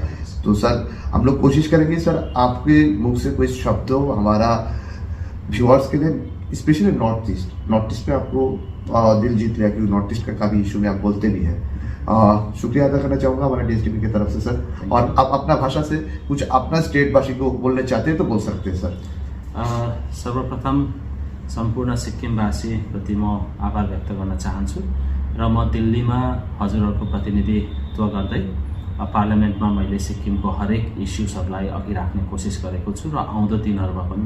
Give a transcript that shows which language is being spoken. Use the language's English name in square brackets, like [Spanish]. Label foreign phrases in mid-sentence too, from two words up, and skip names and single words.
[Hindi] तो सर हम लोग कोशिश करेंगे सर आपके मुख से कोई शब्द हो हमारा व्यूअर्स के लिए, स्पेशली नॉर्थ ईस्ट पे आपको दिल जीत लिया, क्योंकि नॉर्थ ईस्ट का काफ़ी इशू में आप बोलते भी हैं। शुक्रिया अदा करना चाहूँगा हमारे DSTV की तरफ से सर, और आप अपना भाषा से कुछ अपना स्टेट भाषी को बोलना चाहते हैं तो बोल सकते हैं सर। [Nepali] सर्वप्रथम सम्पूर्ण सिक्किमवासी प्रति म आभार व्यक्त गर्न चाहन्छु र म दिल्लीमा हजुरहरूको प्रतिनिधित्व गर्दै पार्लियामेन्टमा मैले सिक्किमको हरेक इस्युजहरूलाई अघि राख्ने कोसिस गरेको छु र आउँदो दिनहरूमा पनि